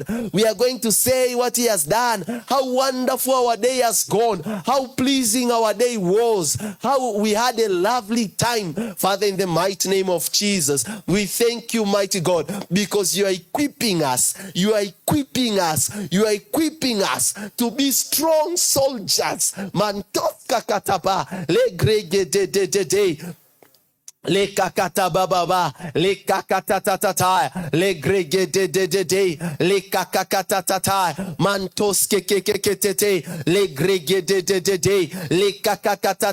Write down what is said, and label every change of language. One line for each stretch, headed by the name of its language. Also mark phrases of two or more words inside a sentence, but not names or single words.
English: We are going to say what he has done, how wonderful our day has gone, how pleasing our day was, how we had a lovely time. Father, in the mighty name of Jesus, we thank you, mighty God, because you are equipping us to be strong soldiers. Mantoka kataba le grege de le kakata baba le kakata tata le grege de le kakata tata mantos ke le grege de le kakata